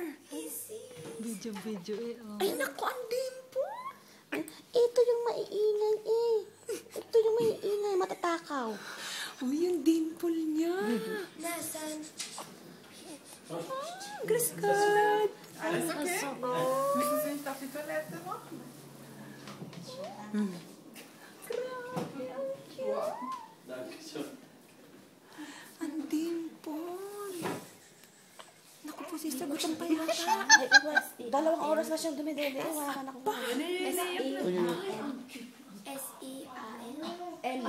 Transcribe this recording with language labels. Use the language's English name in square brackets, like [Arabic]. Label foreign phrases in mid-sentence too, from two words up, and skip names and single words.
[Filipino] Video eh. Oh. Ay, naku, ang dimple. Ito yung maiingay eh. Ito yung maiingay, matatakaw. Uy, yung dimple niya. Nasaan? Grace God. [German] Alles okay? Müssen Sie nicht auf die Toilette noch? [Filipino] Grabe, ang cute. Ang dimple. Naku po, sister, gutom pa yata. Ay, dalawang oras na siyang dumidede. Wala ka na kung S-E-A-L.